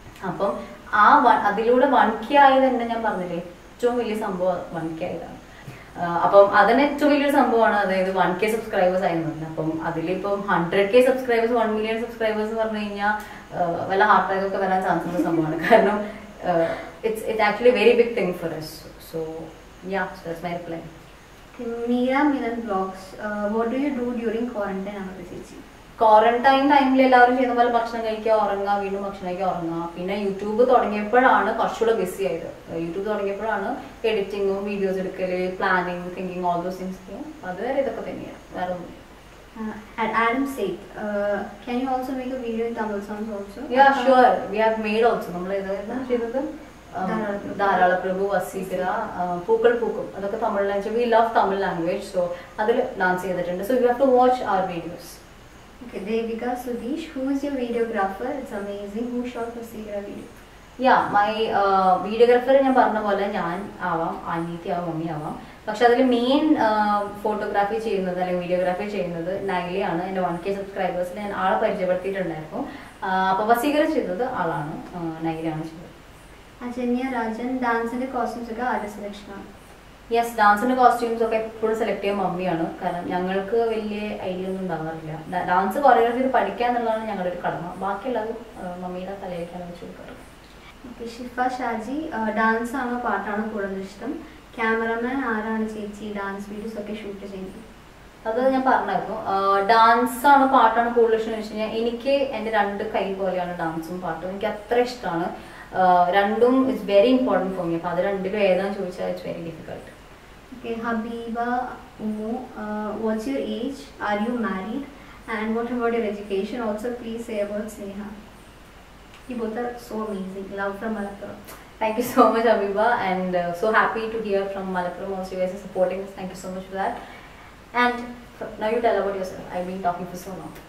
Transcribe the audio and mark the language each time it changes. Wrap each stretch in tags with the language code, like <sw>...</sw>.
<ml>അപ്പം അതിലൂടെ 1K ആയത് തന്നെ ഞാൻ പറഞ്ഞില്ലേ, ഏറ്റവും വലിയ സംഭവം 1K ആയതാണ്. അപ്പം അതിന് ഏറ്റവും വലിയൊരു സംഭവമാണ്. അതായത് 1K സബ്സ്ക്രൈബേഴ്സ് ആയിരുന്നു. അപ്പം അതിലിപ്പം 100K സബ്സ്ക്രൈബേഴ്സ്, 1 million സബ്സ്ക്രൈബേഴ്സ് എന്ന് പറഞ്ഞു കഴിഞ്ഞാൽ വല്ല ഹാർട്ട് അറ്റാക്ക് ഒക്കെ വരാൻ ചാൻസ് ഉള്ള സംഭവമാണ്.</ml> <en>കാരണം it's actually a very big thing for us. So yeah, so that's my reply. Meera Milan vlogs, what do you do during quarantine? Amata chechi,</en> <ml>quarantine ടൈമിൽ എല്ലാവരും ചെയ്യുന്ന പോലെ ഭക്ഷണം കഴിക്കുക, ഉറങ്ങുക, വീണ്ടും ഭക്ഷണം കഴിക്കുക, ഉറങ്ങുക. പിന്നെ യൂട്യൂബ് തുടങ്ങിയപ്പോഴാണ് കുറച്ചുകൂടെ ബിസി ആയത്. യൂട്യൂബ് തുടങ്ങിയപ്പോഴാണ് എഡിറ്റിങ്ങും വീഡിയോസ് എടുക്കല്, planning, thinking, all those things. അതുവരെ ഇതൊക്കെ തന്നെയാണ്, വേറെ ഒന്നും.</ml> <en>Adam said, can you also make a video in Tamil songs also? Yeah, sure. We have made also.</en> <ml>നമ്മൾ ഏതായിരുന്നു ചെയ്തത്? ധാരാള പ്രഭു, വസീകര, പൂക്കൾ പൂക്കും, അതൊക്കെ Tamil language.</ml> <en>we love Tamil language, so</en> <ml>അതിൽ ഡാൻസ് ചെയ്തിട്ടുണ്ട്.</ml> <en>So you have to watch our videos. Okay, Devika Sudesh, who is your videographer? It's amazing. Who shot Vaseekara video?</en> <ml>My videographer ഞാൻ പറഞ്ഞ പോലെ ഞാൻ ആവാം, അനീതി ആവാം, മമ്മി ആവാം. പക്ഷെ അതിൽ മെയിൻ ഫോട്ടോഗ്രാഫി ചെയ്യുന്നത് അല്ലെങ്കിൽ വീഡിയോഗ്രാഫി ചെയ്യുന്നത് നൈലിയാണ്. എൻ്റെ 1K സബ്സ്ക്രൈബേഴ്സിൽ ഞാൻ ആളെ പരിചയപ്പെടുത്തിയിട്ടുണ്ടായിരുന്നു. അപ്പോൾ വസീകര ചെയ്തത് ആളാണ്, നൈലിയാണ് ചെയ്തത്. Ajanya Rajan, ഡാൻസിന്റെ കോസ്റ്റ്യൂംസ് ഒക്കെ ആരുടെ സെലക്ഷൻ ആണ്? യെസ്, ഡാൻസിന്റെ കോസ്റ്റ്യൂംസ് ഒക്കെ എപ്പോഴും സെലക്ട് ചെയ്യാൻ മമ്മിയാണ്. കാരണം ഞങ്ങൾക്ക് വലിയ ഐഡിയ ഒന്നും ഉണ്ടാവാറില്ല. ഡാൻസ് കൊറിയോഗ്രാഫി പഠിക്കുക എന്നുള്ളതാണ് ഞങ്ങളുടെ ഒരു കടമ. ബാക്കിയുള്ളത് മമ്മിയുടെ തലയിലേക്കാണ് വെച്ച് കൊടുക്കാറ്. ഓക്കെ, ഷിഫ ഷാജി, ഡാൻസ് ആണോ പാട്ടാണോ കൂടുതൽ ഇഷ്ടം? ക്യാമറമാൻ ആരാണ് ചേച്ചി ഡാൻസ് വീഡിയോസ് ഒക്കെ ഷൂട്ട് ചെയ്യുന്നത്? അത് ഞാൻ പറഞ്ഞായിരുന്നു. ഡാൻസ് ആണോ പാട്ടാണോ കൂടുതൽ ഇഷ്ടം എന്ന് വെച്ച് കഴിഞ്ഞാൽ എനിക്ക് എൻ്റെ 2 കൈ പോലെയാണ് ഡാൻസും പാട്ടും. എനിക്ക് അത്ര ഇഷ്ടമാണ്. രണ്ടും</ml> <en>It's very important for me.</en> <ml>അപ്പോൾ അത് രണ്ടിലും ഏതാണെന്ന് ചോദിച്ചാൽ</ml> <en>It's very difficult. Okay, Habiba Ummu, what's your age? Are you married? And what about your education? Also please say about Sneha. You both are so amazing. Love from Malappuram. Thank you so much, Habiba, and so happy to hear from Malappuram also. You guys are supporting us. Thank you so much for that. And now you tell about yourself. I've been talking for so long.</en>